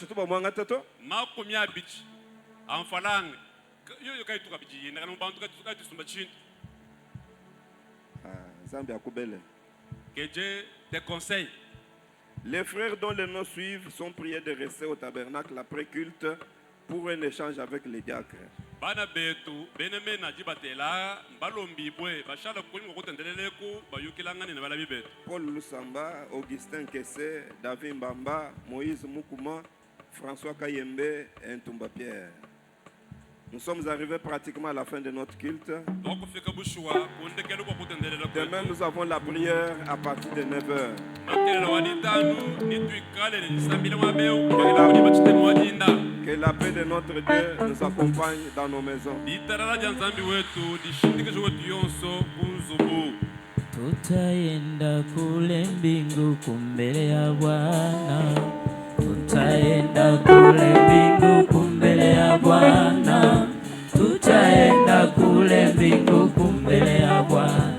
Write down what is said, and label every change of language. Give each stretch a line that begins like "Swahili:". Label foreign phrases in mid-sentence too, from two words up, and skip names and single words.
French: En falang. Que Dieu te conseille. Les frères dont les noms suivent sont priés de rester au tabernacle après culte pour un échange avec les diacres.
Luba-Lulua: Bana betu benemena jibatela mbalombi bwe bashala kulingo kutendeleleku bayukilangani na balabi betu.
French: Paul Lusamba, Augustin Kessé, David Mbamba, Moïse Mukuma, François Kayembe et Ntumba Pierre. Nous sommes arrivés pratiquement à la fin de notre culte. Demain, nous avons la prière à partir de 9h. Que la paix de notre Dieu nous accompagne dans nos maisons.
Swahili: Tutaenda kule mbingu kumbele ya Bwana. Tutaenda kule mbingu kumbele ya Bwana. Tutaenda kule mbingu kumbele ya Bwana.